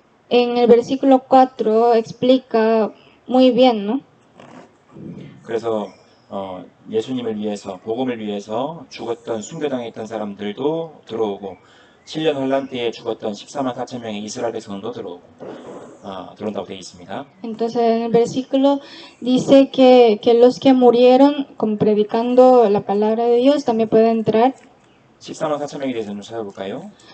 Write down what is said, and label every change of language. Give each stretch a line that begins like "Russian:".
Spanish: En el versículo 4 explica muy bien, ¿no?
Korean: 그래서 예수님을 위해서 복음을 위해서 죽었던 순교당했던 사람들도 들어오고 7년 환란 때에 죽었던 14만 4천 명의 이스라엘 백성도 들어온다고 되어 있습니다.
Spanish: Entonces en el versículo dice que los que murieron predicando la palabra de Dios también pueden entrar.
Korean: 14만 4천 명에 대해서 좀 찾아볼까요?